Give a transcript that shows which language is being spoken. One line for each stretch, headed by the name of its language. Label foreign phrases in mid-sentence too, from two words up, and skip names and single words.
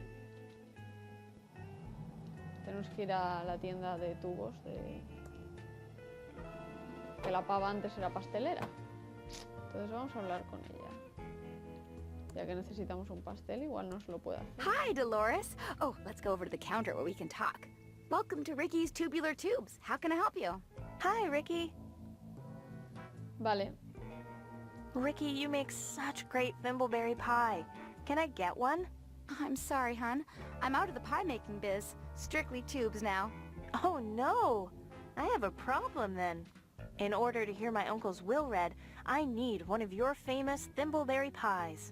Spanish: Tenemos que ir a la tienda de tubos que la pava antes era pastelera. Entonces vamos a hablar con ella. Ya que necesitamos un pastel, igual no se lo puede hacer.
English: Hi, Dolores. Oh, let's go over to the counter where we can talk. Welcome to Ricky's Tubular Tubes. How can I help you? Hi, Ricky.
Spanish: Vale.
English: Ricky, you make such great thimbleberry pie. Can I get one? I'm sorry, hon. I'm out of the pie-making biz. Strictly tubes now. Oh, no. I have a problem, then. In order to hear my uncle's will read, I need one of your famous thimbleberry pies.